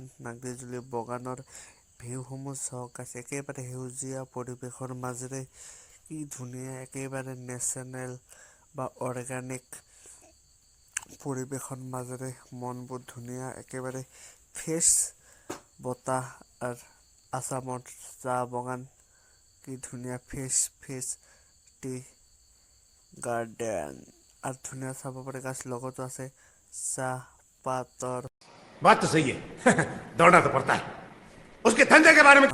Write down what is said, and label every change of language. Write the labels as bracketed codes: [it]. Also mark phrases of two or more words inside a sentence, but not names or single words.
[as] নাগজুলি বাগানৰ ভিউসমূহ চাওক গাইছ একেবাৰে সেউজীয়া পৰিৱেশৰ মাজেৰে কি ধুনীয়া একেবাৰে নেশ্যনেল বা অৰ্গেনিক পৰিৱেশৰ মাজেৰে মনবোৰ ধুনীয়া একেবাৰে ফ্ৰেছ বতাহ আৰু আসামৰ চাহ বাগান কি ধুনীয়া [en] fresh tea garden [as] আৰু ধুনীয়া চাব পাৰে গাছ লগতো আছে চাহপাতৰ [hi] बात तो सही है दौड़ना तो पड़ता है उसके धंधे के बारे में